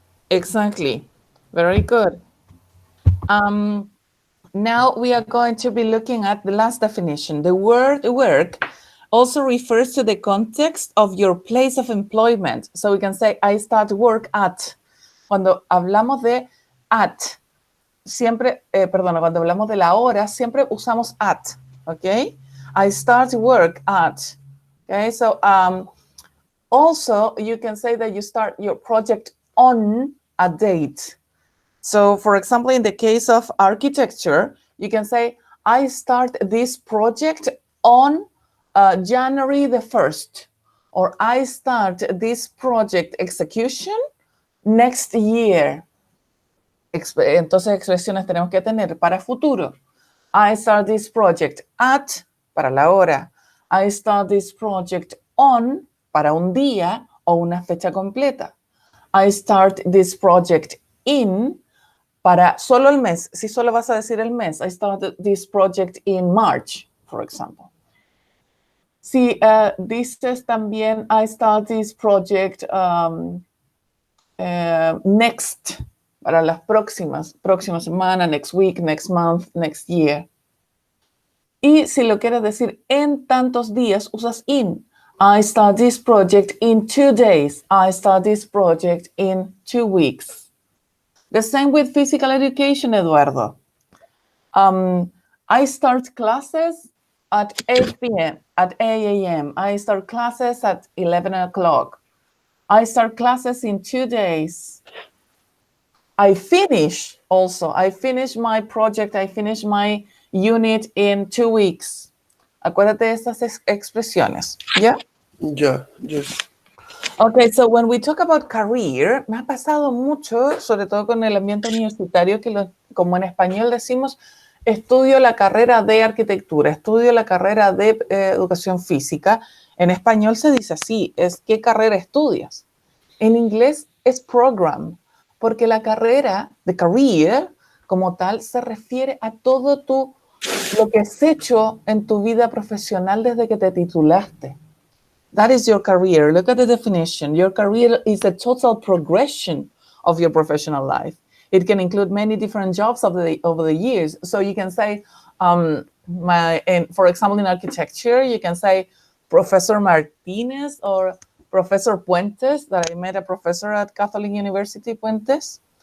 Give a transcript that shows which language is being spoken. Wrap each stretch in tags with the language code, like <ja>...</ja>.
<en>Exactly. Very good. Now we are going to be looking at the last definition. The word work also refers to the context of your place of employment. So we can say, I start work at.</en> <es>Cuando hablamos de at, siempre, cuando hablamos de la hora, siempre usamos at, ¿ok?</es> <en>I start work at, okay? So also you can say that you start your project on a date. So for example, in the case of architecture, you can say, I start this project on January the 1st, or I start this project execution next year.</en> <es>Entonces, expresiones tenemos que tener para futuro.</es> <en>I start this project at,</en> <es>para la hora.</es> <en>I start this project on,</en> <es>para un día o una fecha completa.</es> <en>I start this project in,</en> <es>para solo el mes. Si solo vas a decir el mes,</es> <en>I started this project in March, for example.</en> <es>Si dices también,</es> <en>I start this project next,</en> <es>para las próxima semana,</es> <en>next week, next month, next year.</en> <es>Y si lo quieres decir en tantos días, usas in.</es> <en>I start this project in 2 days. I start this project in 2 weeks. The same with physical education, Eduardo. I start classes at 8 p.m., at 8 a.m. I start classes at 11 o'clock. I start classes in 2 days. I finish my project, I finish my unit in 2 weeks.</en> <es>Acuérdate de estas expresiones, ¿ya?</es> <en>Ya, yes. Okay, so when we talk about career,</en> <es>me ha pasado mucho, sobre todo con el ambiente universitario, que como en español decimos, estudio la carrera de arquitectura, estudio la carrera de educación física. En español se dice así, es ¿qué carrera estudias? En inglés es program, porque la carrera, the career, como tal, se refiere a todo lo que has hecho en tu vida profesional desde que te titulaste.</es> <en>That is your career. Look at the definition. Your career is the total progression of your professional life. It can include many different jobs over the years. So you can say, for example, in architecture, you can say Professor Martinez or Professor Puentes, that I met a professor at Catholic University, Puentes.</en>